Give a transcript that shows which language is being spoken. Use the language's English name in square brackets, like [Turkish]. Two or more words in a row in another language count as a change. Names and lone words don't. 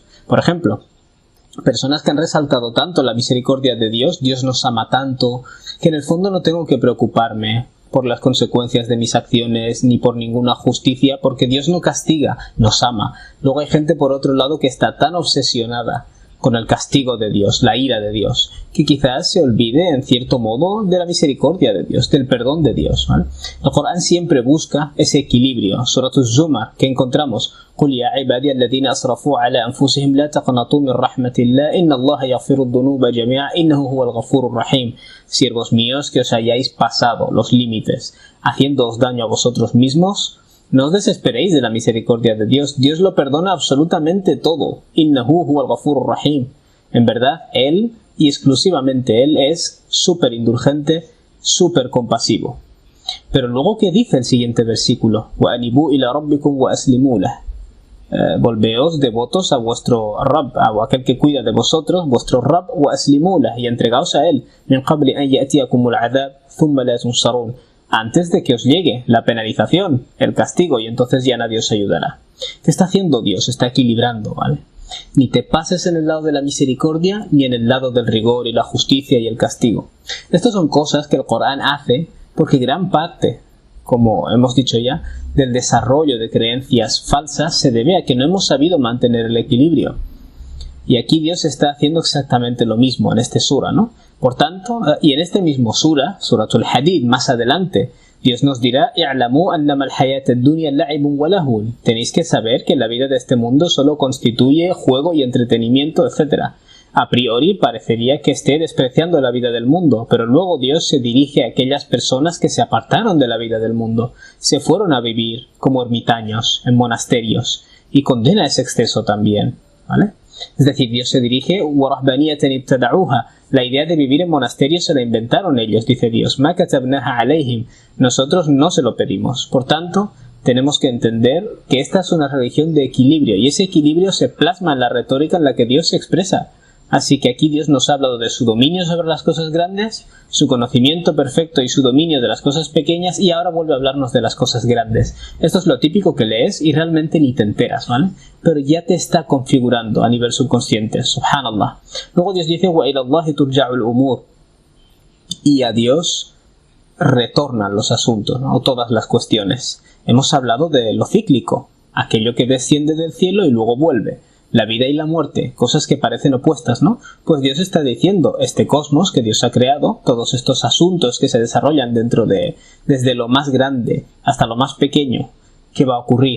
[Spanish] Por ejemplo, personas que han resaltado tanto la misericordia de Dios, Dios nos ama tanto, que en el fondo no tengo que preocuparme por las consecuencias de mis acciones ni por ninguna justicia, porque Dios no castiga, nos ama. Luego hay gente por otro lado que está tan obsesionada con el castigo de Dios, la ira de Dios, que quizás se olvide en cierto modo de la misericordia de Dios, del perdón de Dios, ¿vale? El Corán siempre busca ese equilibrio. Suratul Zumar, que encontramos [Arabic] قُلْ يَا عِبَادِيَ الَّذِينَ أَسْرَفُوا عَلَى أَنفُسِهِمْ لَا تَقْنَطُوا مِنْ رَحْمَةِ اللَّهِ إِنَّ اللَّهَ يَغْفِرُ الذُّنُوبَ جَمِيعًا إِنَّهُ هُوَ الْغَفُورُ الرَّحِيمُ. [Spanish] Siervos míos, que os hayáis pasado los límites haciéndoos daño a vosotros mismos, no os desesperéis de la misericordia de Dios. Dios lo perdona absolutamente todo. [Arabic] إنه هو الغفور الرحيم. [Spanish] En verdad, Él, y exclusivamente Él, es súper indulgente, súper compasivo. Pero luego, ¿qué dice el siguiente versículo? [Arabic] وأنيبوا إلى ربكم وأسلموا له. [Spanish] Volveos devotos a vuestro Rabb, a aquel que cuida de vosotros, vuestro Rabb, [Arabic] وأسلموا له, [Spanish] y entregaos a Él. [Arabic] من قبل أن يأتيكم العذاب ثم لا تنصرون. [Spanish] Antes de que os llegue la penalización, el castigo, y entonces ya nadie os ayudará. ¿Qué está haciendo Dios? Está equilibrando, ¿vale? Ni te pases en el lado de la misericordia, ni en el lado del rigor y la justicia y el castigo. Estas son cosas que el Corán hace porque gran parte, como hemos dicho ya, del desarrollo de creencias falsas se debe a que no hemos sabido mantener el equilibrio. Y aquí Dios está haciendo exactamente lo mismo en este sura, ¿no? Por tanto, y en este mismo sura, Suratul Hadid, más adelante, Dios nos dirá: [Arabic] "اعلموا أنما الحياة الدنيا لعب ولهو". [Spanish] Tenéis que saber que la vida de este mundo solo constituye juego y entretenimiento, etc. A priori parecería que esté despreciando la vida del mundo, pero luego Dios se dirige a aquellas personas que se apartaron de la vida del mundo, se fueron a vivir como ermitaños en monasterios, y condena ese exceso también, ¿vale? Es decir, Dios se dirige, [Arabic] وَرَهْبَانِيَةً ابْتَدَعُوهَا. [Spanish] La idea de vivir en monasterios se la inventaron ellos, dice Dios. [Arabic] مَا كَتَبْنَاهَا عَلَيْهِمْ. [Spanish] Nosotros no se lo pedimos. Por tanto, tenemos que entender que esta es una religión de equilibrio, y ese equilibrio se plasma en la retórica en la que Dios se expresa. Así que aquí Dios nos ha hablado de su dominio sobre las cosas grandes, su conocimiento perfecto y su dominio de las cosas pequeñas, y ahora vuelve a hablarnos de las cosas grandes. Esto es lo típico que lees y realmente ni te enteras, ¿vale? Pero ya te está configurando a nivel subconsciente, subhanallah. Luego Dios dice, [Arabic] وَإِلَى اللَّهِ تُرْجَعُ الْأُمُورِ. [Spanish] Y a Dios retornan los asuntos, ¿no? O todas las cuestiones. Hemos hablado de lo cíclico, aquello que desciende del cielo y luego vuelve. La vida y la muerte, cosas que parecen opuestas, ¿no? Pues Dios está diciendo, este cosmos que Dios ha creado, todos estos asuntos que se desarrollan desde lo más grande hasta lo más pequeño, ¿qué va a ocurrir?